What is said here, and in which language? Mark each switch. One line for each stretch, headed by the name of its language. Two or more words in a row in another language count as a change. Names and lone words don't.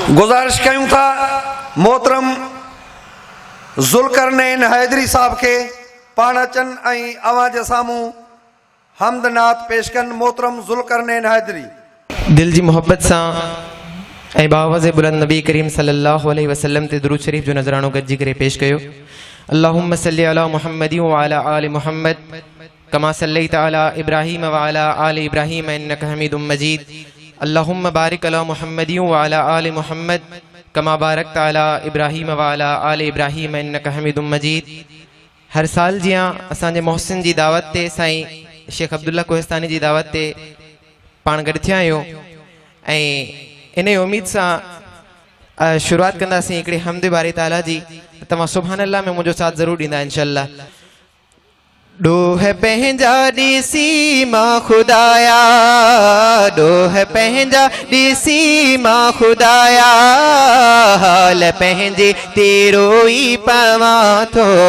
Sindhi: गुजारिश कयूं था मोहतरम ज़ुल्करनैन हैदरी साहब के पाण अचन ऐं अवां जे साम्हूं हमद नात पेश कन। मोहतरम ज़ुल्करनैन हैदरी दिल जी मोहब्बत सां ऐं बावज़ बुलंद नबी करीम
Arabic: صلى الله عليه وسلم
Sindhi: ते दुरूद शरीफ जो नज़रानो गॾिजी करे पेश कयो।
Arabic: اللهم صل على محمد وعلى آل محمد كما صليت على إبراهيم وعلى آل إبراهيم إنك حميد مجيد. اللهم بارك على محمد وعلى آل محمد كما باركت على إبراهيم وعلى آل إبراهيم إنك حميد مجيد.
Sindhi: हर साल जियां असांजे मोहसिन जी दावत ते साईं शेख अब्दुल्ला कोहिस्तानी जी दावत ते पाण गॾु थिया आहियूं ऐं इन उम्मीद सां शुरुआत कंदासीं हिकिड़ी हमद बारी ताला जी। तव्हां
Arabic: سبحان الله
Sindhi: में मुंहिंजो साथ ज़रूरु ॾींदा इंशाअल्लाह। डोह पंहिंजा ॾिसी मां खुदाया, डोह पंहिंजा ॾिसी मां खुदाया, हाल पंहिंजे तेरो ई पवां थो।